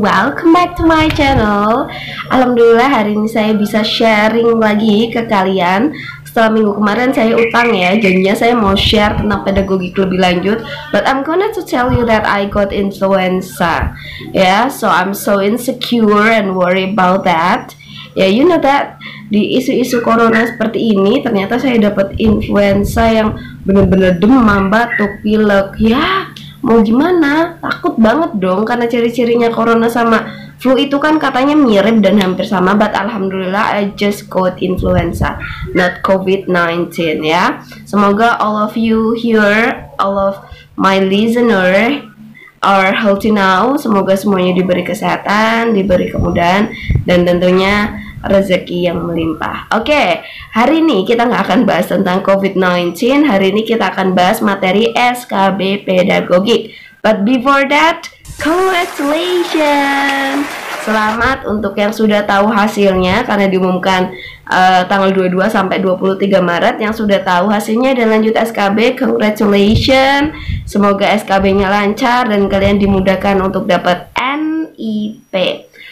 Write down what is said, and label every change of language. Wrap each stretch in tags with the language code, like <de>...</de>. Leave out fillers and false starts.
<en>Welcome back to my channel.</en> <id>Alhamdulillah hari ini saya bisa sharing lagi ke kalian. Setelah minggu kemarin saya utang ya, jadinya saya mau share tentang pedagogik lebih lanjut.</id> <en>But I'm gonna to tell you that I got influenza. Yeah, so I'm so insecure and worry about that.</en> <id>Ya,</id> <en>you know that</en> <id>di isu-isu corona seperti ini ternyata saya dapat influenza yang bener-bener demam, batuk, pilek. Ya, mau gimana? Takut banget dong karena ciri-cirinya corona sama flu itu kan katanya mirip dan hampir sama, but alhamdulillah</id> <en>I just got influenza, not COVID-19</en> <id>ya. Semoga</id> <en>all of you here, all of my listener are healthy now.</en> <id>Semoga semuanya diberi kesehatan, diberi kemudahan, dan tentunya rezeki yang melimpah. Oke, hari ini kita nggak akan bahas tentang COVID-19. Hari ini kita akan bahas materi SKB pedagogik.</id> <en>But before that, congratulations!</en> <id>Selamat untuk yang sudah tahu hasilnya karena diumumkan tanggal 22 sampai 23 Maret. Yang sudah tahu hasilnya dan lanjut SKB, congratulations. Semoga SKB-nya lancar dan kalian dimudahkan untuk dapat NIP.</id>